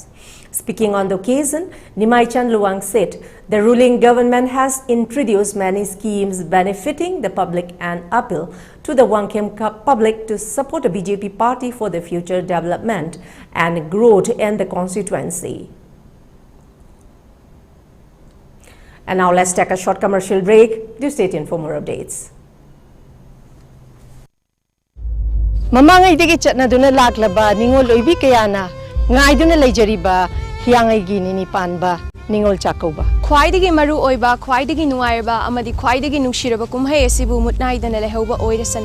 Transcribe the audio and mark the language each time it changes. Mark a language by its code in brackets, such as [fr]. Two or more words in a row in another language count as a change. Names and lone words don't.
[en] Speaking on the occasion, Nimai Chan Luang said the ruling government has introduced many schemes benefiting the public and appeal to the Wangkhem public to support the BJP party for the future development and growth in the constituency. And now let's take a short commercial break. Do stay tuned for more updates. [mni] Mamangay digi chat na duna laklaba ningol loibi kayana ngai duna lejariba hiangay gini ni panba ningol chakoba. Khwaidagi maru oiba khwaidagi nuairba amadi khwaidagi nungshiraba kumhai asibu mutnai dana lehoba oirasanu.